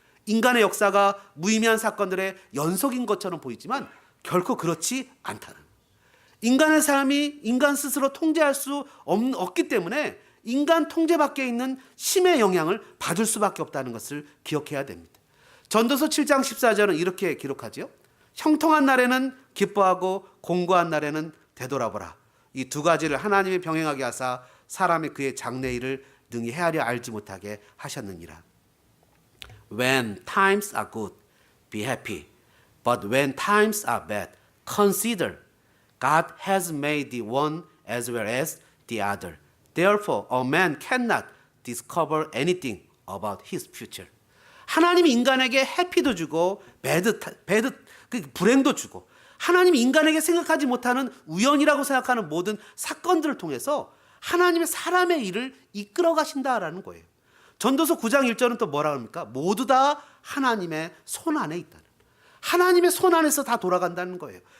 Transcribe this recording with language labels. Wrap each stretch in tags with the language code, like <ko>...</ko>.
<ko>인간의 역사가 무의미한 사건들의 연속인 것처럼 보이지만 결코 그렇지 않다는, 인간의 삶이 인간 스스로 통제할 수 없기 때문에 인간 통제 밖에 있는 심의 영향을 받을 수밖에 없다는 것을 기억해야 됩니다. 전도서 7장 14절은 이렇게 기록하죠. 형통한 날에는 기뻐하고 공고한 날에는 되돌아보라. 이 두 가지를 하나님이 병행하게 하사 사람이 그의 장래일을 능히 헤아려 알지 못하게 하셨느니라.</ko> <en>When times are good, be happy. But when times are bad, consider God has made the one as well as the other. Therefore, a man cannot discover anything about his future.</en> <ko>하나님이 인간에게 해피도 주고 배드 불행도 주고 하나님이 인간에게 생각하지 못하는 우연이라고 생각하는 모든 사건들을 통해서 하나님의 사람의 일을 이끌어 가신다라는 거예요. 전도서 9장 1절은 또 뭐라 합니까? 모두 다 하나님의 손 안에 있다는, 하나님의 손 안에서 다 돌아간다는 거예요.</ko>